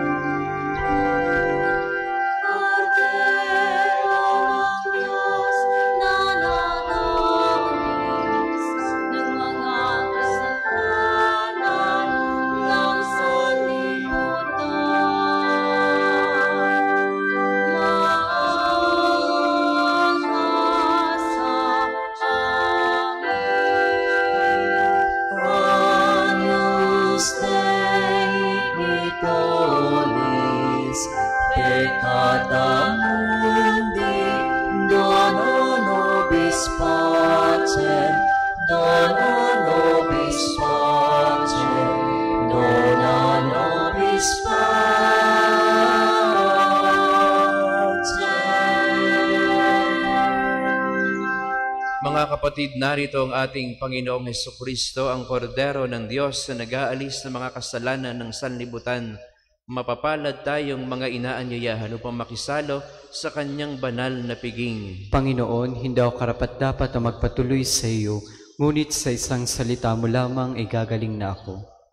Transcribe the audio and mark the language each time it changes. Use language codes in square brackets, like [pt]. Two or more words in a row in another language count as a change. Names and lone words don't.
[tl] Kordero ng Diyos na nagalis ng mga kasalanan ng sanlibutan. Maawa ka sa amin. [la] Agnus Dei Vitoris, peccata mundi, dona nobis pacem, dona nobis pacem, dona nobis pacem. [tl] Mga kapatid, narito ang ating Panginoong Hesukristo, ang kordero ng Diyos na nag-aalis ng mga kasalanan ng sanlibutan. Mapapalad tayong mga inaanyayahan upang makisalo sa kanyang banal na piging. Panginoon, hindi ako karapat-dapat na magpatuloy sa iyo, ngunit sa isang salita mo lamang ay gagaling na ako.